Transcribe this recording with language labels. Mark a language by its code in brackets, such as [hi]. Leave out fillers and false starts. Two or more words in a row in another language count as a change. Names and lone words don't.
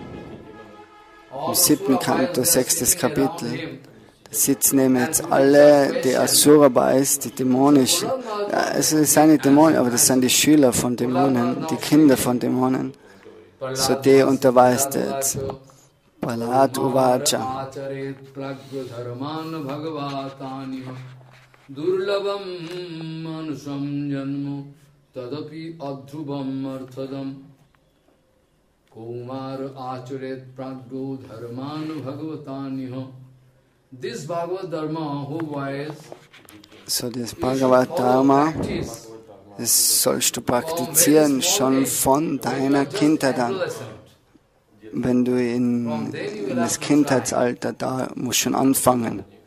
[de] Kanto, 6. Kapitel, sitzen eben jetzt alle die Asura-Bais, die dämonischen. Ja, es sind nicht Dämonen, aber das sind die Schüler von Dämonen, die Kinder von Dämonen. So die unterweist jetzt. [sa] प्रह्लाद उवाच. दुर्लभं मानुषं जन्म तदपि अध्रुवम् अर्थदम् कौमार आचरेत् प्राज्ञो धर्मान् भागवतानिह. [en] This Bhagavad Dharma, who weiß, [de] so das Bhagavat-Dharma, das sollst du praktizieren schon von deiner Kindheit an. Wenn du in das Kindheitsalter, da musst du schon anfangen.